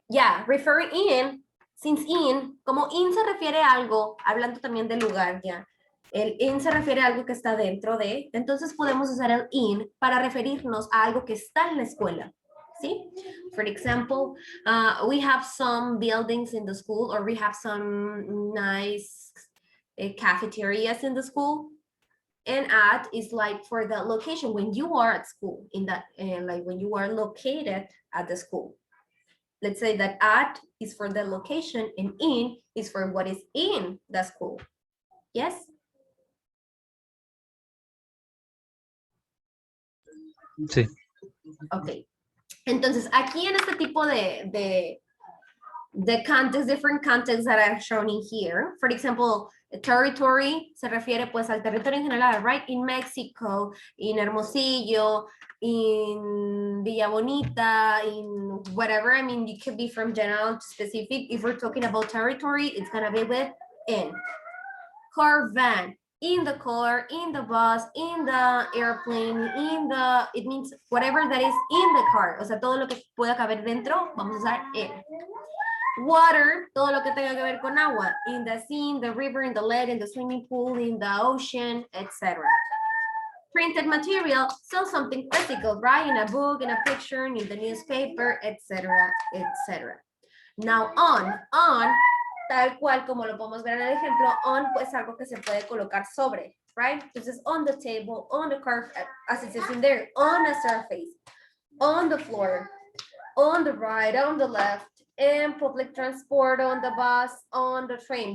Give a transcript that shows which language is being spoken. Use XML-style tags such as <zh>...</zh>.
<en>Yeah, referring in, since in,</en> <es>como in se refiere a algo, hablando también del lugar, ya. El in se refiere a algo que está dentro de, entonces podemos usar el in para referirnos a algo que está en la escuela. ¿Sí?</es> <en>For example, we have some buildings in the school, or we have some nice cafeterias in the school. And at is like for the location when you are at school, in that like when you are located at the school. Let's say that at is for the location and in is for what is in the school. Yes?</en> <es>Sí.</es> <en>Ok.</en> <es>Entonces, aquí en este tipo de</es> <en>context, different contexts that I've shown in here. For example,</en> <es>territory se refiere pues al territorio en general, right?</es> <en>In Mexico, in Hermosillo, in Villa Bonita, in whatever. I mean, you could be from general to specific. If we're talking about territory, it's gonna be with in. Car, van, in the car, in the bus, in the airplane, it means whatever that is in the car.</en> <es>O sea, todo lo que pueda caber dentro, vamos a usar in. Water, todo lo que tenga que ver con agua.</es> <en>In the sea, in the river, in the lake, in the swimming pool, in the ocean, etc. Printed material, so something physical, right? In a book, in a picture, in the newspaper, etc., etc.</en> <es>Now on, tal cual como lo podemos ver en el ejemplo, on pues algo que se puede colocar sobre, right?</es> <en>Entonces on the table, on the carpet, as it says in there, on a surface, on the floor, on the right, on the left, in public transport, on the bus, on the train.</en>